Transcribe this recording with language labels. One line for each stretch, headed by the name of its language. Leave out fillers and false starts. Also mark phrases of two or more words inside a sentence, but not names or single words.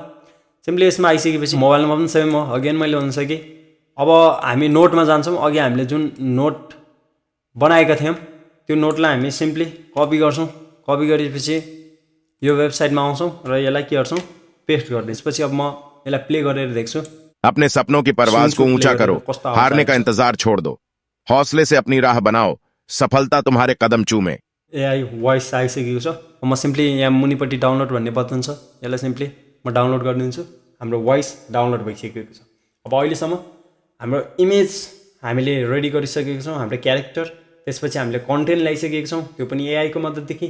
Nepali: सिम्पली यसमा आइसकेपछि मोबाइलमा पनि सेम हो, अगेन मैले भनिसकेँ। अब हामी नोटमा जान्छौँ। अघि हामीले जुन नोट बनाएका थियौँ त्यो नोटलाई हामी सिम्पली कपी गर्छौँ। कपी गरेपछि यो वेबसाइटमा आउँछौँ र यसलाई के गर्छौँ, पेस्ट गरिदिन्छौँ। त्यसपछि अब म यसलाई प्ले गरेर देख्छु।
Hindi: अपने सपनों की परवाज को ऊंचा करो, हारने का इंतजार छोड़ दो, हौसले से अपनी राह बनाओ, सफलता तुम्हारे कदम चूमे।
Nepali: एआई भोइस आइसकेको छ। म सिम्पली यहाँ मुनिपट्टि डाउनलोड भन्ने बटन छ, यसलाई सिम्पली म डाउनलोड गरिदिन्छु। हाम्रो भोइस डाउनलोड भइसकेको छ। अब अहिलेसम्म हाम्रो इमेज हामीले रेडी गरिसकेको छौँ, हाम्रो क्यारेक्टर, त्यसपछि हामीले कन्टेन्ट ल्याइसकेको छौँ, त्यो पनि एआईको मद्दतदेखि।